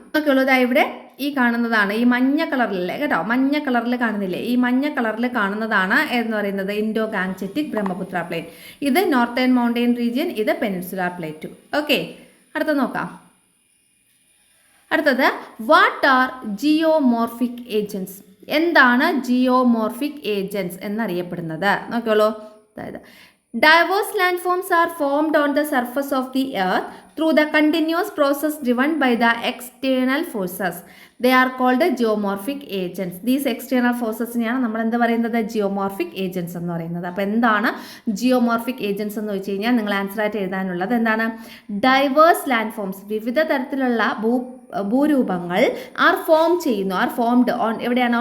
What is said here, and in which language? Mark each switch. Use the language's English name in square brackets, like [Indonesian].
[Malayalam] Okay ഉള്ളൂ, ഇവിടെ ഈ കാണുന്നതാണ്, ഈ മഞ്ഞ കളറിലല്ലേ കേട്ടോ, മഞ്ഞ കളറിൽ കാണുന്നില്ലേ, ഈ മഞ്ഞ കളറിൽ കാണുന്നതാണ് എന്ന് പറയുന്നത് ഇൻഡോ ഗാംജറ്റിക് ബ്രഹ്മപുത്ര പ്ലെയിൻ. ഇത് നോർത്തേൺ മൗണ്ടെയിൻ റീജിയൻ, ഇത് പെനിൻസുലാർ പ്ലേറ്റു. ഓക്കെ, അടുത്ത നോക്കാം. അടുത്തത്, [English] What are geomorphic agents? [Malayalam] എന്താണ് ജിയോമോർഫിക് ഏജൻസ് എന്നറിയപ്പെടുന്നത്? നോക്കിയോളൂ, അതായത് [English] diverse landforms are formed on the surface of the earth through the continuous process driven by the external forces. They are called geomorphic agents. These external forces [Malayalam] നെയാണ് നമ്മൾ എന്ത് പറയുന്നത്? Geomorphic agents എന്ന് പറയുന്നത്. അപ്പോൾ എന്താണ് ജിയോമോർഫിക് ഏജൻസ് എന്ന് വെച്ച് കഴിഞ്ഞാൽ നിങ്ങൾ ആൻസർ ആയിട്ട് എഴുതാനുള്ളത് എന്താണ്? [English] diverse landforms, [Malayalam] വിവിധ തരത്തിലുള്ള ഭൂരൂപങ്ങൾ [English] are formed on [Malayalam] എവിടെയാണ്?